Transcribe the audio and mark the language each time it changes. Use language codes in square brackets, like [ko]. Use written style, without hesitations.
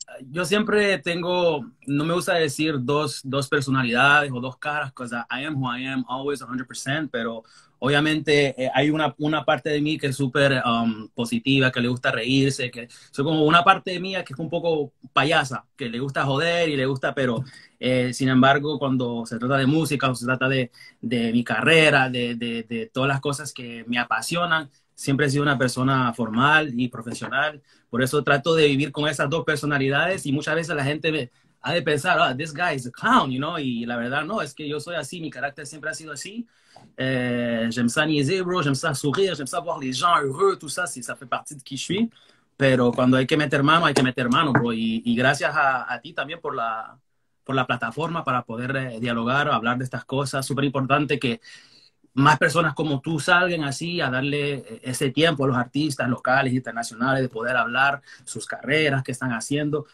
[es] yo siempre tengo, no me gusta decir dos personalidades o dos caras, [en] because I am who I am, always 100%, [es] pero obviamente hay una parte de mí que es súper positiva, que le gusta reírse, que soy como una parte de mí que es un poco payasa, que le gusta joder y le gusta, pero sin embargo, cuando se trata de música o se trata de mi carrera, de todas las cosas que me apasionan, siempre he sido una persona formal y profesional. Por eso trato de vivir con esas dos personalidades y muchas veces la gente ha de pensar, [en] oh, this guy is a clown, you know? [es] Y la verdad no, es que yo soy así, mi carácter siempre ha sido así. [fr] J'aime ça niaiser, bro, j'aime ça sourire, j'aime ça voir les gens heureux, tout ça, ça fait partie de qui je suis. [es] Pero cuando hay que meter mano, bro. Y gracias a ti también por la plataforma para poder dialogar, hablar de estas cosas. Súper importante que más personas como tú salgan así a darle ese tiempo a los artistas locales, internacionales, de poder hablar sus carreras, qué están haciendo.